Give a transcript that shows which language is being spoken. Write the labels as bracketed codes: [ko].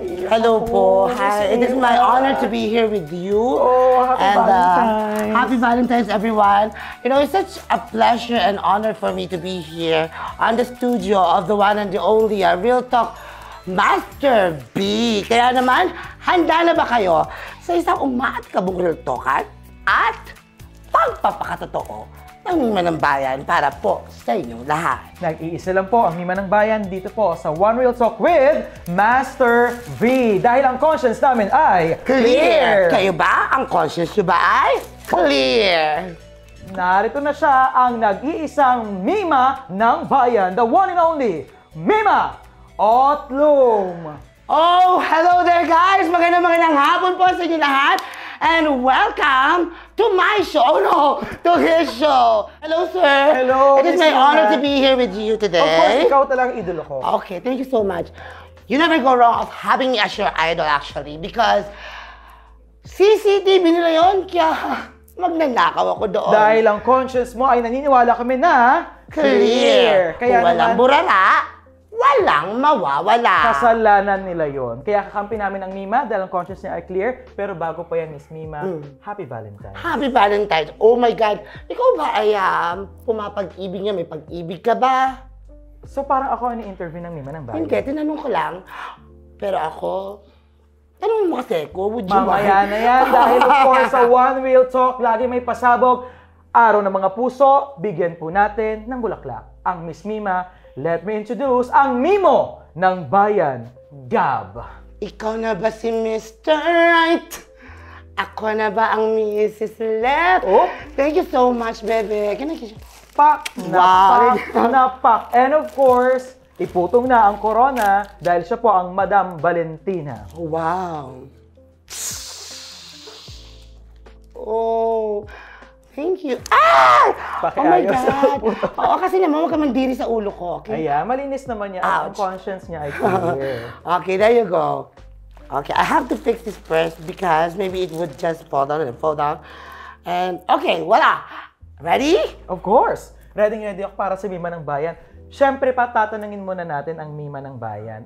[en] Hello po. Hi. It is my honor to be here with you. Oh, happy Valentine's. Happy Valentine's, everyone. You know, it's such a pleasure and honor for me to be here on the studio of the one and the only Real Talk Master V. [tl] Kaya naman, handa na ba kayo sa isang umaat-kabong real talkan at pagpapakatotoo ng Mima ng Bayan para po sa inyong lahat? Nag-iisa lang po ang Mima ng Bayan dito po sa One Real Talk with Master V. Dahil ang conscience namin ay clear! Kayo ba? Ang conscience nyo ba ay clear? Narito na siya ang nag-iisang Mima ng Bayan, [en] the one and only [tl] Mima Otlum! [en] Oh, hello there guys! [tl] Magandang hapon po sa inyo lahat [en] and welcome to my show. Oh no, to his show. Hello sir. Hello. It is my honor to be here with you today. Of course, [tl] ikaw talagang idolo ko. [en] Okay, thank you so much. You never go wrong of having me as your idol actually because CCTV [tl] nila yun, kaya magnanakaw ako doon. Dahil ang conscience mo ay naniniwala kami na [en] clear. [tl] Kaya kung walang burara, walang mawawala. Kasalanan nila yon. Kaya kakampi namin ang Mima dahil ang conscience niya ay clear. Pero bago pa yan, Miss Mima, [en] Happy Valentine's. Happy Valentine's. Oh my God. [tl] Ikaw ba ay pumapag-ibig niya? May pag-ibig ka ba? So parang ako ang ni-interview ng Mima ng Bayan. Hindi, tinanong ko lang. Pero ako, tanong mo kasi ko, [en] would you [tl] mamaya na yan. Dahil [en] of course [tl] sa One Real Talk, lagi may pasabog. Araw ng mga puso, bigyan po natin ng bulaklak. Ang Miss Mima, [en] let me introduce [tl] ang Mimo ng Bayan, Gab. Ikaw na ba si Mr. Right? Ako na ba ang Mrs. Left? Oh. [en] Thank you so much, bebe. Can I kiss you? Pak! Wow. Napak! And of course, [tl] iputong na ang corona dahil siya po ang Madam Valentina. Wow. [en] Oh. Thank you. Ah! Oh my God. [tl] Oo, kasi naman huwag ka mandiri sa ulo ko. Okay? Ayan, malinis naman niya. Ang conscience niya ay clear. [en] Okay, there you go. Okay, I have to fix this first because maybe it would just fall down and fall down. And, okay, voila. Ready? Of course. [tl] Ready ako para sa Mima ng Bayan. Siyempre pa, tatanungin muna natin ang Mima ng Bayan.